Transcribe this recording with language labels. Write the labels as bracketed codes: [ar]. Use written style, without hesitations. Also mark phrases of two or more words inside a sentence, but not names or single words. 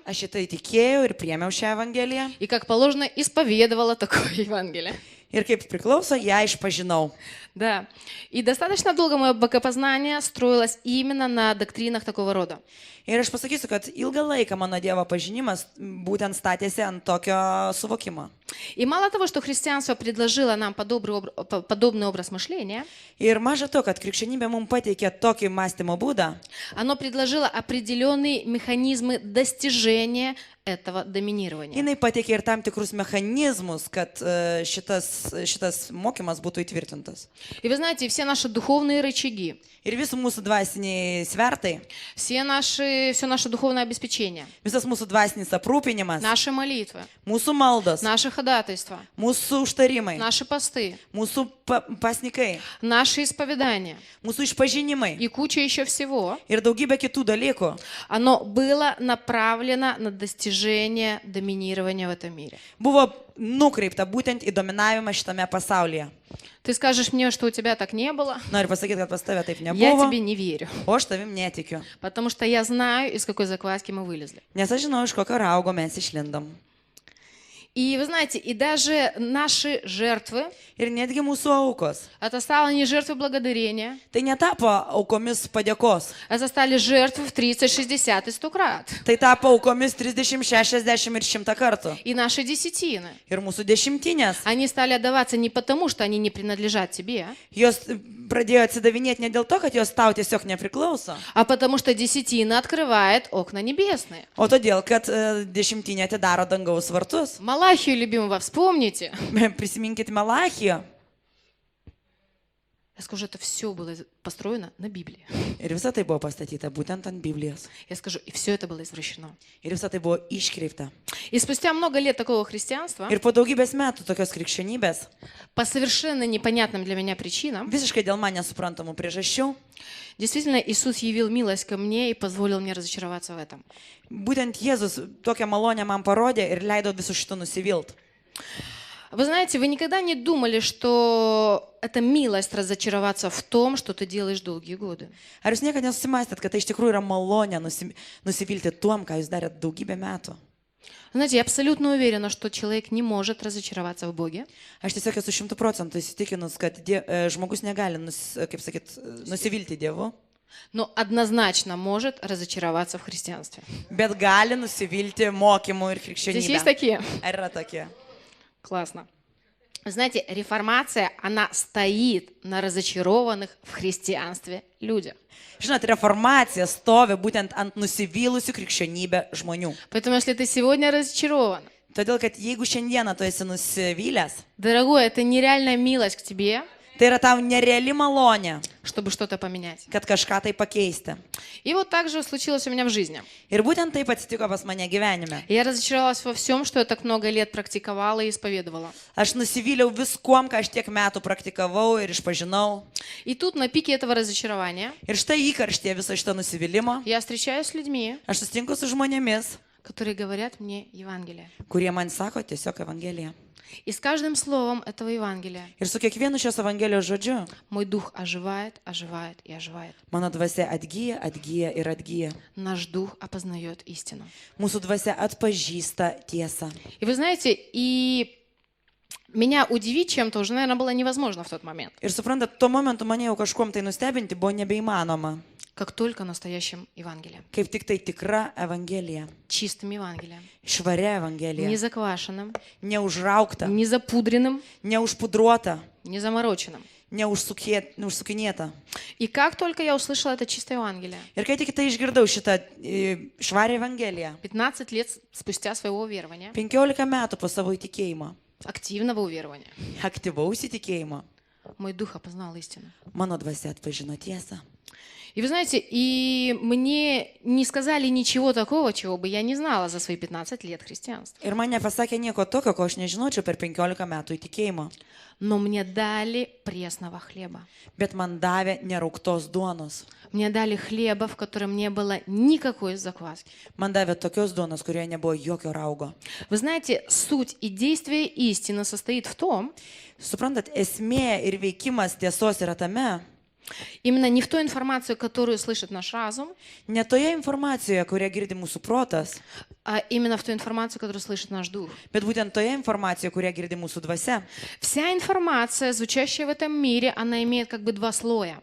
[lt] Aš šitai tikėjau ir priėmiau šią Evangeliją. [ru] И, как положено, исповедовала такое Евангелие. [lt] Ir kaip priklauso, ją išpažinau. [ru] Да. И достаточно долго мое богопознание строилось именно на доктринах такого рода. [lt] Ir aš pasakysiu, kad ilgą laiką mano Dievo pažinimas būtent statėsi ant tokio suvokimo. [ru] И мало того, что христианство предложило нам подобный образ мышления, [lt] Ir maža to, kad krikščionybė mums pateikė tokį mąstymo būdą, [ru] оно предложило определенные механизмы достижения этого доминирования. [lt] jinai pateikė ir tam tikrus mechanizmus, kad šitas mokymas būtų įtvirtintas. [ru] И вы знаете, все наши духовные рычаги, [lt] Ir visi mūsų dvasiniai svertai, [ru] все наше духовное обеспечение, [lt] visas mūsų dvasinis aprūpinimas, [ru] наши молитвы, [lt] mūsų maldos, [ru] наши ходатайства, [lt] mūsų užtarimai, [ru] наши посты, [lt] mūsų pasnikai, [ru] наши исповедания [lt] mūsų išpažinimai [ru] и куча еще всего, [lt] ir daugybė kitų dalykų [ru] оно было направлено на достижение доминирования в этом мире. [lt] buvo nukreipta būtent į dominavimą šitame pasaulyje. [ru] Ты скажешь мне, что у тебя так не было? [lt] Noriu pasakyti, kad pas tave taip [ru] Я [lt] nebuvo, [ru] тебе не верю, [lt] o aš tavim netikiu. [ru] потому что я знаю, из какой закваски мы вылезли. [lt] Nes aš žinau, iš kokio raugo mes išlindom. [ru] И вы знаете, и даже наши жертвы, [lt] Ir netgi mūsų aukos. [ru] это стало не жертвой благодарения, [lt] Tai netapo aukomis padėkos. [ru] это стали жертвы в 30, 60 и 100 крат. [lt] Tai tapo aukomis 30, 60 ir 100 kartų. [ru] И наши десятины, [lt] Ir mūsų dešimtinės. [ru] они стали отдаваться не потому, что они не принадлежат тебе, [lt] Jos pradėjo atsidavinėti ne dėl to, kad jos tau tiesiog nepriklauso, [ru] а потому что десятина открывает окна небесные. [lt] o todėl, kad dešimtinė atidaro dangaus vartus. [ru] Малахию любимого вспомните. [lt] Prisiminkit Malachiją. [ru] Я скажу, это все было построено на Библии. [lt] Ir visa tai buvo pastatyta būtent ant Biblijos. [ru] Я скажу, и все это было извращено. [lt] Ir visa tai buvo iškreipta. [ru] И спустя много лет такого христианства, [lt] Ir po daugybės metų tokios krikščionybės, [ru] по совершенно непонятным для меня причинам, [lt] visiškai dėl man nesuprantamų priežasčių, [ru] действительно Иисус явил милость ко мне и позволил мне разочароваться в этом. [lt] būtent Jėzus tokią malonę man parodė ir leido visų šitų nusivilt. [ru] Вы знаете, вы никогда не думали, что это милость разочароваться в том, что ты делаешь долгие годы? [lt] Ar jūs niekada nesusimastėt, kad tai iš tikrųjų yra malonė nusivilti tuom, ką jūs darėt daugybę metų? [ru] Знаете, я абсолютно уверена, что человек не может разочароваться в Боге. [lt] Aš tiesiog esu 100% įsitikinus, kad žmogus negali, kaip sakyt, nusivilti Dievu, [ru] Но однозначно может разочароваться в христианстве. [lt] bet gali nusivilti mokymu ir [ru] Здесь есть [lt] krikščionybė. [ru] такие? [lt] Ar yra tokie? [ru] Классно. Вы знаете, реформация, она стоит на разочарованных в христианстве людях. [lt] Žinot, reformacija stovi būtent ant nusivylusių krikščionybę žmonių. [ru] Поэтому если ты сегодня разочарован, [lt] Todėl, kad jeigu šiandieną tu esi nusivylęs, [ru] дорогой, это нереальная милость к тебе, [lt] tai yra tau nereali malonė, [ru] чтобы что-то поменять. [lt] kad kažką tai pakeisti. [ru] И вот так же случилось у меня в жизни. [lt] Ir būtent taip atsitiko pas mane gyvenime. [ru] Я разочаровалась во всем, что я так много лет практиковала и исповедовала. [lt] Aš nusivyliau viskuom, ką aš tiek metų praktikavau ir išpažinau. [ru] И тут на пике этого разочарования [lt] Ir štai įkarštie viso šito nusivylimo. [ru] я встречаюсь с людьми, [lt] Aš susitinku su žmonėmis, [ru] которые говорят мне Евангелие. [lt] kurie man sako tiesiog Evangeliją. [ru] И с каждым словом этого Евангелия [lt] Ir su kiekvienu šios Evangelijos žodžiu [ru] мой дух оживает, оживает и оживает. [lt] mano dvasia atgyja, atgyja ir atgyja. [ru] Наш дух опознает истину. [lt] Mūsų dvasia atpažįsta tiesą. [ru] И вы знаете, и меня удивить чем-то уже, наверное, было невозможно в тот момент. [lt] Ir suprantat, tuo momentu mane jau kažkuom tai nustebinti buvo nebeįmanoma. [ru] Как только настоящим Евангелием. [lt] Kaip tik tai tikra Evangelija. [ru] Чистым Евангелием. [lt] Švaria [ru] Не [lt] Evangelija. [ru] заквашенным, [lt] Neužraukta, [ru] не запудренным, [lt] neužpudruota, [ru] не замороченным. [lt] neužsukinėta. [ru] И как только я услышала это чистое Евангелие, [lt] Ir kai tik tai išgirdau šitą švarę Evangeliją, [ru] 15 лет спустя своего верования, [lt] 15 metų po savo įtikėjimo, [ru] активного уверования, [lt] aktyvaus įtikėjimo, [ru] мой дух опознал истину. [lt] mano dvasia atpažino tiesą. [ru] И вы знаете, и мне не сказали ничего такого, чего бы я не знала за свои 15 лет христианства. [lt] Ir man nepasakė nieko tokio, ko aš nežinočiau per 15 metų įtikėjimo. [ru] Но мне дали пресного хлеба. [lt] Bet man davė nerauktos duonos. [ru] Мне дали хлеба, в котором не было никакой закваски. [lt] Man davė tokios duonos, kurioje nebuvo jokio raugo. [ru] Вы знаете, суть и действие истины состоит в том, [lt] Suprantat, esmė ir veikimas tiesos yra tame, [ru] именно не в той информации, которую слышит наш разум, [lt] ne toje informacijoje, kurią girdi mūsų protas, [ru] а именно в той информации, которую слышит наш дух. [lt] bet būtent toje informacijoje, kurią girdi mūsų dvasia. [ru] Вся информация, звучащая в этом мире, она имеет как бы два слоя,